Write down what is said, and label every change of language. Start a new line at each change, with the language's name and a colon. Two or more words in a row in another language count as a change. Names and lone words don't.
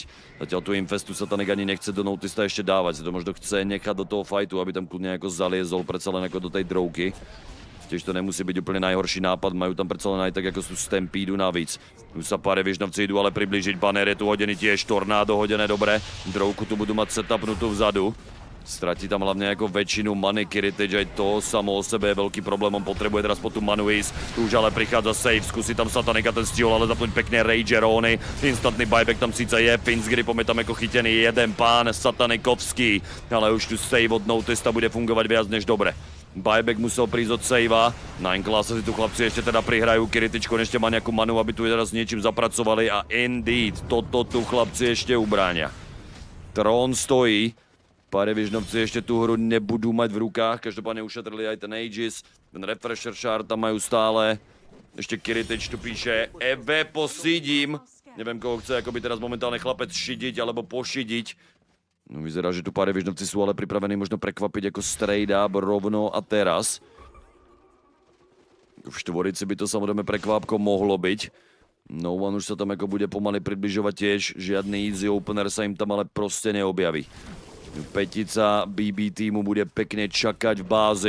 Slovak: Zatiaľ tu Infestu Satanik ani nechce do Notista ešte dávať, si to možno chce nechať do toho fightu, aby tam kľudne jako zaliezol predsa len jako do tej drouky. Tiež to nemusí byť úplne najhorší nápad, majú tam predsa len aj tak jako sú Stampede navíc. Tu sa PVISIOnovci idú ale priblížiť, Banner je tu hodený tiež, Tornádo hodené dobre, drouku tu budú mať setupnutú vzadu.
Czech: Ztratí tam hlavně jako většinu many Kiritič, aj to samo o sebe je velký problém, on potřebuje teraz po tu Manuis, tu už ale přichází save, zkusí tam Satanika, ten stihol ale zapnúť pekně Rage Rony, instantný buyback tam sice je, Finsgripom je tam jako chytěný jeden pán Satanikovský, ale už tu save od Notista bude fungovat viac než dobre.
Slovak: Buyback musel prísť od savea,
Czech: Nine Class si tu chlapci ještě teda prihrajú, Kiritič konečně má nějakou manu, aby tu teda s něčím zapracovali a indeed,
Slovak: toto tu chlapci ještě ubránia. Tron stojí, PVISIONovci ještě tu hru nebudú mať v rukách, každopádně ušetrili aj ten Aegis, ten Refresher Shard tam majú stále.
Czech: Ještě Kiritič tu píše, Eve posídím, nevím koho chce jakoby
Slovak: teraz momentálne
Czech: chlapec šidiť alebo pošidiť.
Slovak: No vyzerá, že tu PVISIONovci sú ale pripravení možno prekvapiť ako
English: straight up
Slovak: rovno a teraz. V štvorici by to samozřejmě prekvápko mohlo byť. No One už sa tam jako bude pomaly približovať tiež, žiadny
English: easy opener
Slovak: sa im tam ale prostě neobjaví. Petica BB týmu bude pekne čakať v bázi.